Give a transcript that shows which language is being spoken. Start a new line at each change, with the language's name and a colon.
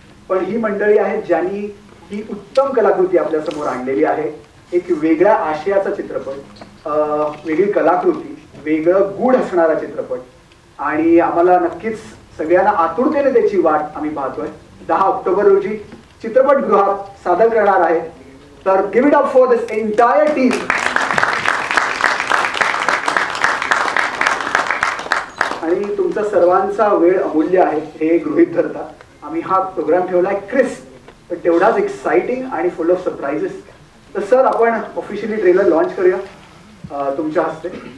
Marathi: पण ही मंडळी आहेत ज्यांनी ही उत्तम कलाकृती आपल्या समोर आणलेली आहे. एक वेगळ्या आशयाचा चित्रपट, वेगळी कलाकृती, वेगळं गूढ असणारा चित्रपट. आणि आम्हाला नक्कीच सगळ्यांना आतुरतेने त्याची वाट आम्ही पाहतोय. 10 ऑक्टोबर रोजी चित्रपटगृहात सादर करणार आहे
English: तर give it up for this entire team.
Marathi: आणि तुमचा सर्वांचा वेळ अमूल्य आहे हे गृहीत धरता आम्ही हा प्रोग्राम ठेवलाय क्रिस्प पण तेवढाच एक्साइटिंग आणि
English: Full of surprises.
Marathi: तर सर आपण ऑफिशियली ट्रेलर लॉन्च करूया तुमच्या हस्ते.